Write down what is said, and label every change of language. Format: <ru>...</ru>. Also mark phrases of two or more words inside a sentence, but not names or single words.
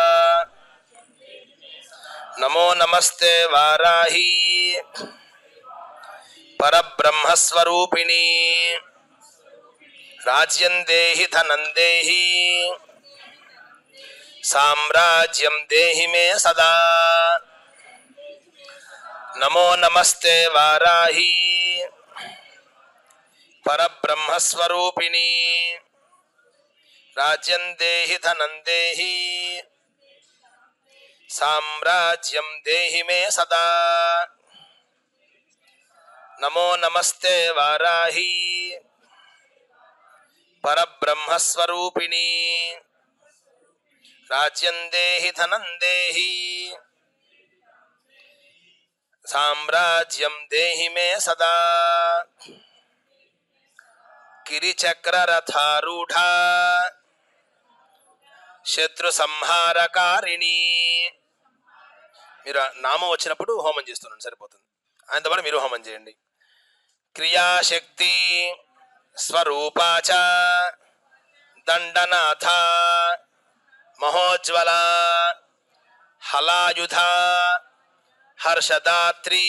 <sa>నమో నమస్తే వారాహి పరబ్రహ్మస్వరూపిణి రాజ్యం దేహి ధనం దేహి సామ్రాజ్యం దేహి మే సదా. नमो नमस्ते वाराही परब्रह्मस्वरूपिणी राज्यं देहि धनं देहि साम्राज्यं देहि मे सदा। नमो नमस्ते वाराही परब्रह्मस्वरूपिणी राज्यं देहि धनं देहि साम्राज्यं देहि मे सदा। गिरिचक्ररथारूढ़ा శత్రు సంహారకారిణి.</sa> <te>మీరు నామం వచ్చినప్పుడు హోమం చేస్తున్నాను సరిపోతుంది. ఆయనతో పాటు మీరు హోమం చేయండి.</te> <sa>క్రియాశక్తి స్వరూపాచ దండనాథ మహోజ్వల హలాయుధ హర్షదాత్రి.</sa>